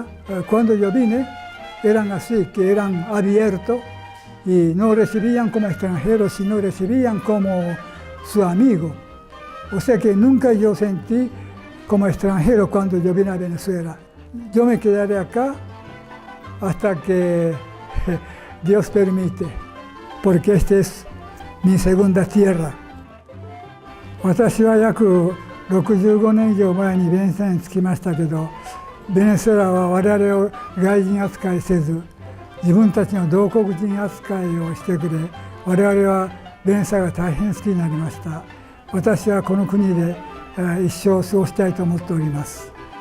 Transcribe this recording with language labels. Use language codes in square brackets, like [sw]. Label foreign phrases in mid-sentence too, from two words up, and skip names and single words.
[es] Cuando yo vine, eran así, que eran abiertos y no recibían como extranjeros, sino recibían como su amigo. O sea que nunca yo sentí como extranjero cuando yo vine a Venezuela. Yo me quedaré acá hasta que Dios permite, porque esta es mi segunda tierra. [ja] 私は約65年以上前にベネズエラに着きましたけど、ベネズエラは我々を外人扱いせず、自分たちの同国人扱いをしてくれ、我々はベネズエラが大変好きになりました。私はこの国で一生過ごしたいと思っております。